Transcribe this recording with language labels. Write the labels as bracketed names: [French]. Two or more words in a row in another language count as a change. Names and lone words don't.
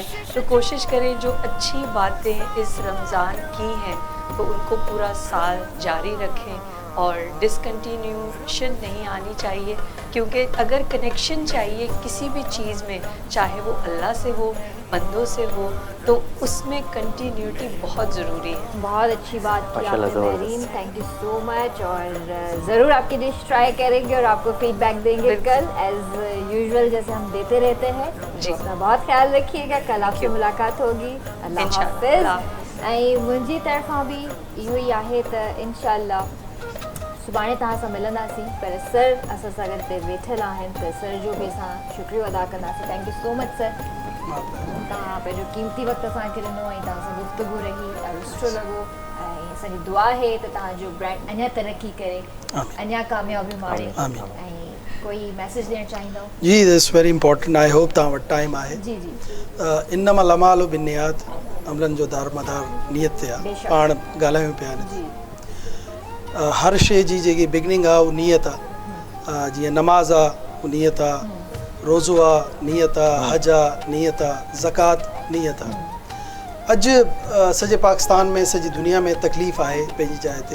[Urdu] تو کوشش کریں جو اچھی باتیں اس رمضان کی ہیں تو ان کو پورا سال جاری رکھیں اور ڈسکنٹینیوشن نہیں آنی چاہیے، کیونکہ اگر کنکشن چاہیے کسی بھی چیز میں، چاہے وہ اللہ سے ہو، بندوں سے ہو، تو اس میں کنٹینیوٹی بہت ضروری ہے. بہت اچھی بات کی آپ نے مہرین, [English] thank you so much. [Urdu] اور ضرور آپ کی ڈش ٹرائی کریں گے اور آپ کو فیڈبیک دیں گے کل, [English] as usual [Urdu] جیسے ہم دیتے رہتے ہیں. جی، اپنا بہت خیال رکھیے گا، کل آپ سے ملاقات ہوگی. اللہ حافظ. [Sindhi] ऐं मुंहिंजी तरफ़ां बि इहो ई आहे त इंशाअल्लाह सुभाणे तव्हां सां मिलंदासीं, पर सर असां सां गॾु हिते वेठल आहिनि, त सर जो बि असां शुक्रियो अदा कंदासीं। [English] thank you so much sir, [Sindhi] तव्हां पंहिंजो क़ीमती वक़्तु असांखे ॾिनो ऐं तव्हां सां गुफ़्तगू रही, ॾाढो सुठो लॻो। ऐं असांजी दुआ आहे त तव्हांजो ब्रांड अञा तरक़ी करे, अञा कामयाबी माणे। ऐं कोई मैसेज ॾियणु चाहींदव? जी, [English] This very important. I hope [Sindhi] तव्हां वटि टाइम आहे। जी जी। [Arabic] إنما الأعمال بالنيات, [Sindhi] अमलनि जो दारोमदार नियत ते आहे। पाण ॻाल्हायूं पिया आहिनि, हर शइ जी जेकी बिगनिंग आहे उहा नियत आहे। जीअं नमाज़ आहे उहा नियत आहे, रोज़ो आहे नियत आहे, हज आहे नियत आहे, ज़कात नियत आहे। अॼु सॼे पाकिस्तान में, सॼी दुनिया में तकलीफ़ आहे पंहिंजी जाइ ते।